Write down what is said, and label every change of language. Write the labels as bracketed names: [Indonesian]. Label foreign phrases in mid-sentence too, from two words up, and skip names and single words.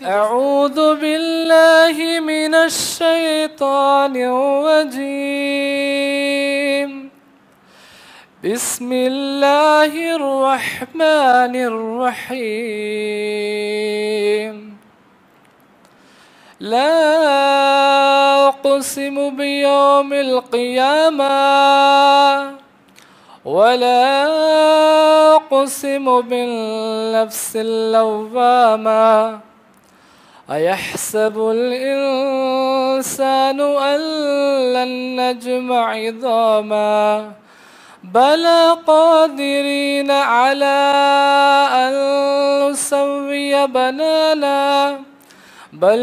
[Arabic] أعوذ بالله من الشيطان الرجيم. بسم الله الرحمن الرحيم. لا أقسم بيوم القيامة ولا أقسم بالنفس اللوامة أيحسب الإنسان أن لن نجمع عظاما بلى قادرين على أن نسوي بنانا بل